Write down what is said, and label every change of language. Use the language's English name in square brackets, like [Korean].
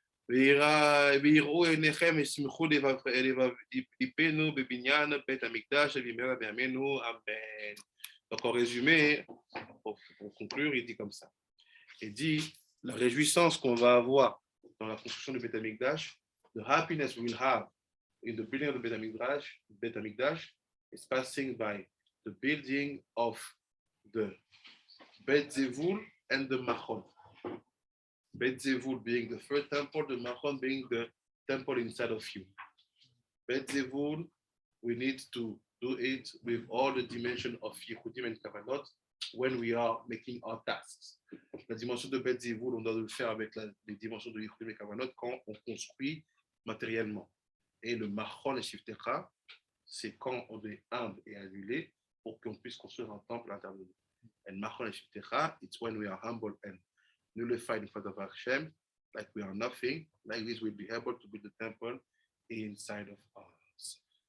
[Hebrew] ויראו עיניכם ישמחו לבבנו בבניין בית המקדש במהרה בימינו אמן. [French] Donc en résumé, pour conclure, il dit comme ça. Il dit, la réjouissance qu'on va avoir dans la construction du Beth Amikdash, [English] the happiness we will have in the building of the Beth Amikdash is passing by the building of the Bet Zevul and the Machon. Bet Zevul being the first temple, the Machon being the temple inside of you. Bet Zevul, we need to do it with all the dimensions of Yehudim and Kavanot when we are making our tasks. [French] La dimension de Bet Zevul, on doit le faire avec les dimensions de Yehudim et Kavanot quand on construit matériellement. Et le Machon et Shiftecha, c'est quand on est humble et annulé pour qu'on puisse construire un temple intérieur. [English] And Machon et Shiftecha, it's when we are humble and nullified in front of Hashem, like we are nothing, like this we'll be able to build the temple inside of us.